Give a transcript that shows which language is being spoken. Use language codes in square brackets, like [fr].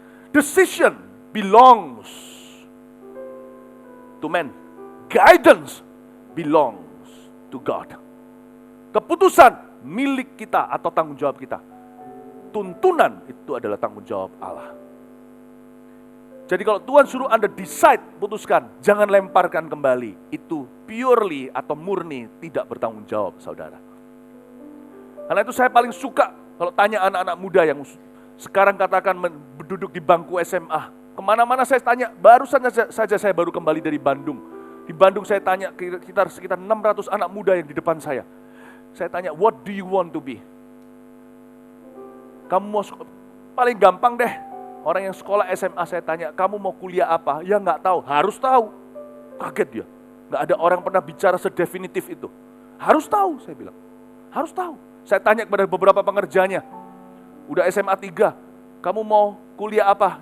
[en] Decision belongs to man. Guidance belongs to God. [id] Keputusan milik kita atau tanggung jawab kita. Tuntunan itu adalah tanggung jawab Allah. Jadi kalau Tuhan suruh Anda decide, putuskan, jangan lemparkan kembali. Itu purely atau murni tidak bertanggung jawab, saudara. Karena itu saya paling suka kalau tanya anak-anak muda yang sekarang katakan duduk di bangku SMA. Kemana-mana saya tanya, barusan saja saya baru kembali dari Bandung. Di Bandung saya tanya sekitar 600 anak muda yang di depan saya. Saya tanya, [en] what do you want to be? [id] Kamu mau paling gampang deh, orang yang sekolah SMA saya tanya, kamu mau kuliah apa? Ya nggak tahu, harus tahu. Kaget dia, nggak ada orang pernah bicara sedefinitif itu. Harus tahu, saya bilang. Harus tahu. Saya tanya kepada beberapa pengerjanya, udah SMA 3, kamu mau kuliah apa?